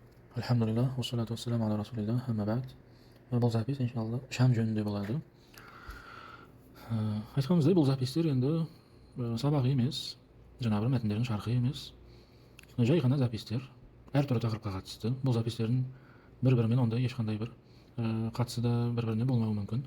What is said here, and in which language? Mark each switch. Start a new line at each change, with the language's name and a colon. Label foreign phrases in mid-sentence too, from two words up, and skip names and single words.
Arabic: الحمد لله، والصلاة والسلام على رسول الله، أما بعد.
Kazakh: Бұл запись, иншалла, Шам жөнінде болады. Айтқанымыздай, бұл запистер енді сабақ емес, жаңағы бір мәтіндердің шархы емес, жай ғана запистер, әртүрлі тақырыпқа қатысты. Бұл запистердің бір-бірімен ондай ешқандай бір қатысы да бір-біріне болмауы мүмкін.